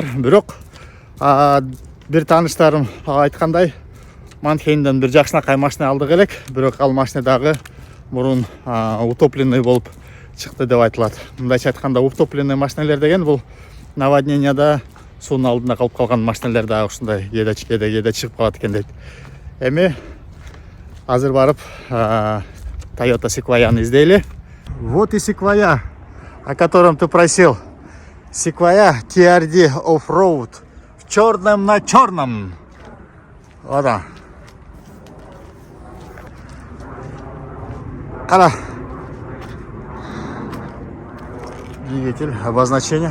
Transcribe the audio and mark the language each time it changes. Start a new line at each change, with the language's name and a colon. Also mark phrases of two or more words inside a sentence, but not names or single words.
Kyrgyz: Бирок бир тааныштарым айткандай, Манхеймден бир жакшынакай машина алдык элек, бирок ал машина дагы мурун утопленный болуп чыкты деп айтылат. Мындайча айтканда, утопленный машинелер деген бул наводненияда суунун алдында калып калган машинелер дагы ушундай кээде чыгып калат экен дейт. Эми азыр барып Toyota Sequoia'ны издейли.
Russian: Вот и Sequoia, о котором ты просил. Sequoia TRD Off-Road в черном на черном. Вот он. Кара. Двигатель, обозначение.